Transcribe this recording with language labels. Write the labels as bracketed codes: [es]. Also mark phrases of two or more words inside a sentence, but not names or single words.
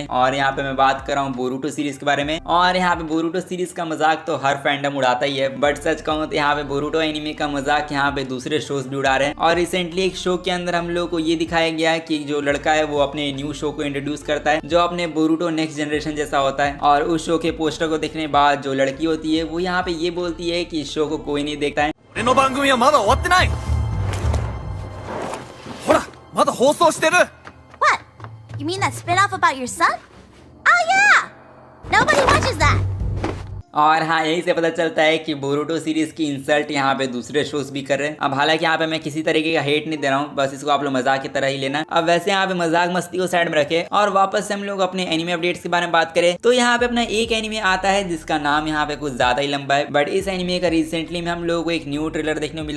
[hi] और यहाँ पे मैं बात कर रहा हूँ बोरुटो सीरीज के बारे में। और यहाँ पे बोरुटो सीरीज का मजाक तो हर फैंडम उड़ाता ही है, बट सच कहूँ तो यहाँ पे बोरुटो एनिमे का मजाक यहाँ पे दूसरे शोज भी उड़ा रहे हैं। और रिसेंटली एक शो के अंदर हम लोग को ये दिखाया गया है कि जो लड़का है वो अपने [en] new show [hi] को इंट्रोड्यूस करता है जो अपने बोरुटो नेक्स्ट जनरेशन जैसा होता है। और उस शो के पोस्टर को देखने के बाद जो लड़की होती है वो यहाँ पे ये बोलती है कि इस शो को कोई नहीं देखता है। [ja] まだ放送してる [en] What? You mean that spin-off about your son? Oh yeah! Nobody watches that! [hi] और हाँ, यही से पता चलता है कि बोरुटो सीरीज की इंसल्ट यहाँ पे दूसरे शोज भी कर रहे हैं। अब हालांकि यहाँ पे मैं किसी तरीके का हेट नहीं दे रहा हूँ, बस इसको आप लोग मजाक की तरह ही लेना। अब वैसे यहाँ पे मजाक मस्ती को साइड में रखे और वापस से हम लोग अपने [en] anime updates [hi] के बारे में बात करें तो यहाँ पे अपना एक एनिमे आता है जिसका नाम यहाँ पे कुछ ज्यादा ही लंबा है, बट इस एनिमे का रिसेंटली में हम लोगों को एक [en] new trailer [hi] देखने को मिला।